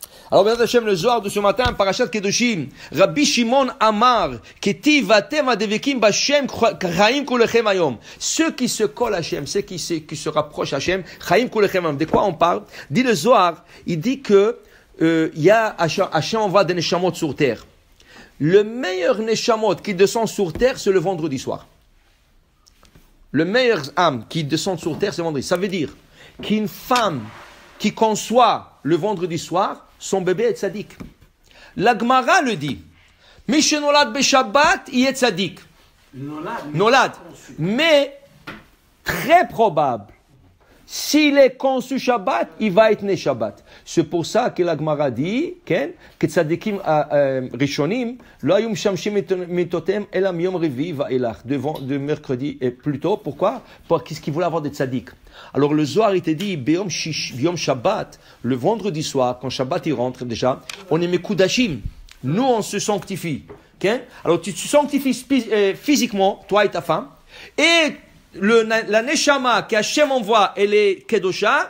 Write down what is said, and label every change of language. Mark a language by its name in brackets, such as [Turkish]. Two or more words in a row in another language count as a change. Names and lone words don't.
[French] Alors, [Hebrew] בעזרת השם, [French] le Zohar de ce matin, [Hebrew] פרשת קדושים, רבי שמעון אמר, כתיב ואתם הדבקים בהשם חיים כולכם היום. [French] Ceux qui se collent à Hashem, ceux qui se rapprochent à Hashem, [Hebrew] חיים כולכם היום. [French] De quoi on parle? Dit le Zohar, il dit que Hashem envoie des neshamot sur terre. Le meilleur neshamot qui descend sur terre, c'est le vendredi soir. Le meilleur âme qui descend sur terre, c'est le vendredi. Ça veut dire qu'une femme qui conçoit le vendredi soir, son bébé est tzaddik. La Gemara le dit. [Hebrew] מי שנולד בשבת, [French] il est tzaddik. Nolad. Mais, très probable, s'il est conçu Shabbat, il va être né Shabbat. C'est pour ça que la Gemara dit que [Hebrew] צדיקים ראשונים לא היו משמשים מיטותיהם אלא יום רביעי ואילך, [French] de mercredi et plus tôt. Pourquoi? Parce qu'ils voulaient avoir des tzaddik. Alors le Zohar il te dit [Hebrew] ביום שבת, [French] le vendredi soir, quand Shabbat il rentre déjà, on est mekudashim. Nous on se sanctifie. Alors tu te sanctifies physiquement, toi et ta femme, et la neshama que Hashem envoie, elle est kedosha.